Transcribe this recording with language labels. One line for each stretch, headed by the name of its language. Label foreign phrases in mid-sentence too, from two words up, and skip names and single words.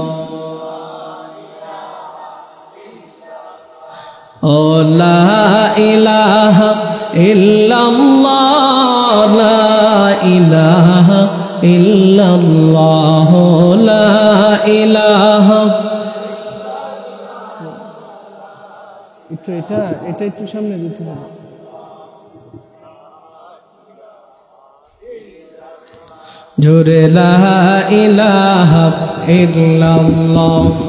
Arabic: او لا الہ الا اللہ لا الہ الا اللہ لا الہ
Bangla: এটা একটু সামনে দিতে হবে জোরে
Arabic: لا إله إلا الله